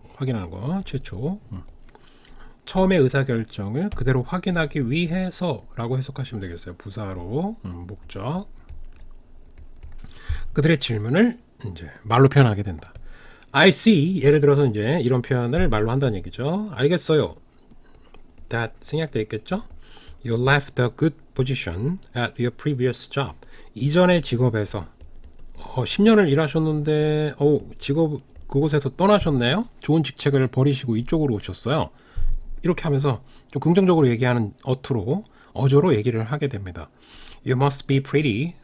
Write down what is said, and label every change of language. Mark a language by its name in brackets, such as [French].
[Korean] 확인하는 거 최초 처음의 의사결정을 그대로 확인하기 위해서라고 해석하시면 되겠어요. 부사로 목적 그들의 질문을 이제 말로 표현하게 된다. [English] I see [Korean] 예를 들어서 이제 이런 표현을 말로 한다는 얘기죠. 알겠어요. That 생략되어 있겠죠. [English] You left a good position at your previous job. [Korean] 이전의 직업에서 10년을 일하셨는데 직업 그곳에서 떠나셨네요. 좋은 직책을 버리시고 이쪽으로 오셨어요. 이렇게 하면서 좀 긍정적으로 얘기하는 어조로 얘기를 하게 됩니다. [English] You must be pretty.